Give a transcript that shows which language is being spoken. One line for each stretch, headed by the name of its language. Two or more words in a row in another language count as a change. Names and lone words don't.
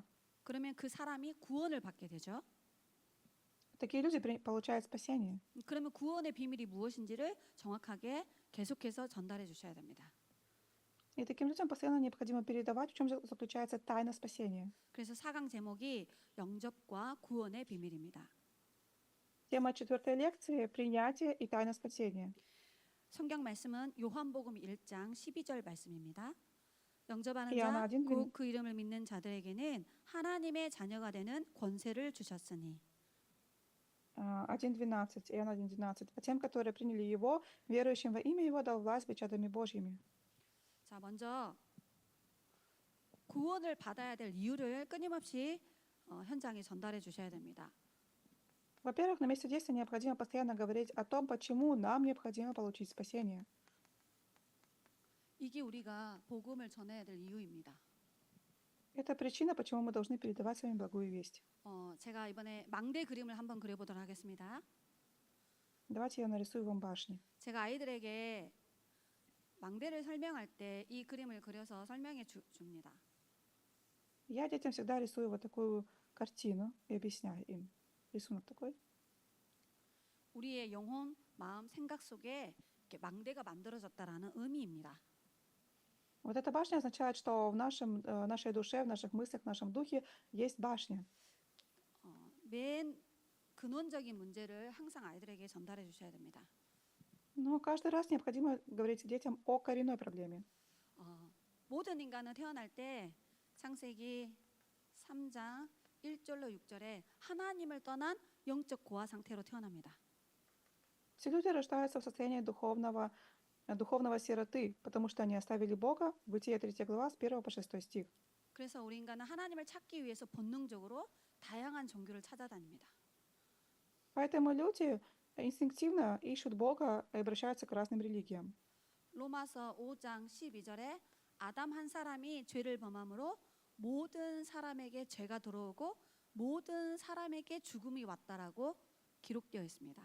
Korean: 그러면 그 사람이 구원을 받게 되죠.
Russian: Такие люди получают спасение.
Korean: 그러면 구원의 비밀이 무엇인지를 정확하게 계속해서 전달해 주셔야 됩니다.
Russian: И таким людям постоянно необходимо передавать, в чем заключается тайна спасения.
Korean: 그래서 4강 제목이 영접과 구원의 비밀입니다.
Russian: Тема 4 лекции — принятие и тайна спасения.
Korean: 성경 말씀은 요한복음 1장 12절 말씀입니다. 영접하는 이하나 자, 아딘 곧 그 이름을 믿는 자들에게는 하나님의 자녀가 되는 권세를 주셨으니. 1:12,
Russian: Иоанна 1:12. А тем, которые приняли Его, верующим во имя Его, дал власть быть чадами Божьими.
Korean: 자, 먼저 구원을 받아야 될 이유를 끊임없이 현장에 전달해 주셔야 됩니다.
Russian: Во-первых, на месте действия необходимо постоянно говорить о том, почему нам необходимо получить спасение.
Korean: 이게 우리가 복음을 전해야 될 이유입니다.
Russian: Это причина, почему мы должны передавать с вами благую весть.
Korean: 제가 이번에 망대 그림을 한번 그려보도록 하겠습니다.
Russian: Давайте я нарисую вам башни.
Korean: 제가 아이들에게 망대를 설명할 때 이 그림을 그려서 설명해 줍니다.
Russian: Я детям всегда рисую вот такую картину и объясняю им. Рисунок такой.
Korean: 우리의 영혼, 마음, 생각 속에 이렇게 망대가 만들어졌다라는 의미입니다.
Russian: Вот эта башня означает, что в нашей душе, в наших мыслях, в нашем духе есть башня.
Korean: 맨 근원적인 문제를 항상 아이들에게 전달해 주셔야 됩니다.
Russian: Но каждый раз необходимо говорить детям о коренной проблеме.
Korean: 모든 인간은 태어날 때 창세기 3장 1절로 6절에 하나님을 떠난 영적 고아 상태로 태어납니다.
Russian: Все люди рождаются в состоянии духовного сироты, потому что они оставили Бога. Бытие 3 глава с 1 по 6 стих.
Korean: 그래서 우리 인간은 하나님을 찾기 위해서 본능적으로 다양한 종교를 찾아다닙니다.
Russian: Поэтому люди инстинктивно ищут Бога и обращаются к разным религиям.
Korean: 로마서 5장 12절에 아담 한 사람이 죄를 범함으로 모든 사람에게 죄가 들어오고 모든 사람에게 죽음이 왔다라고 기록되어 있습니다.